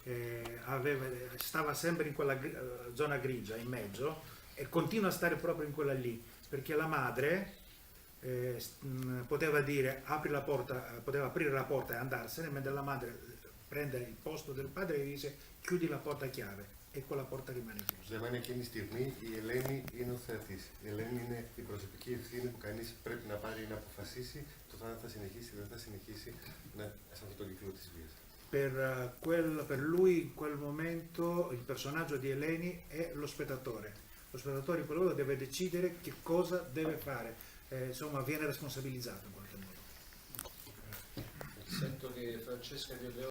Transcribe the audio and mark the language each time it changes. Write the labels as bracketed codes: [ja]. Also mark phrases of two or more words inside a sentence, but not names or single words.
[it] stava sempre in quella zona grigia in mezzo e continua a stare proprio in quella lì, perché la madre poteva dire poteva aprire la porta e andarsene, mentre la madre prende il posto del padre e dice chiudi la porta a chiave e quella porta rimane chiusa. [el] Για μένα εκείνη τη στιγμή η Ελένη είναι ο θεατής. Η Ελένη είναι η προσωπική ευθύνη που κανείς πρέπει να πάρει να αποφασίσει το αν θα συνεχίσει ή δεν θα συνεχίσει σε αυτό το κύκλο της βίας. [it] Per lui in quel momento il personaggio di Eleni è lo spettatore. Lo spettatore in quel modo deve decidere che cosa deve fare, insomma viene responsabilizzato in qualche modo. Sento che Francesca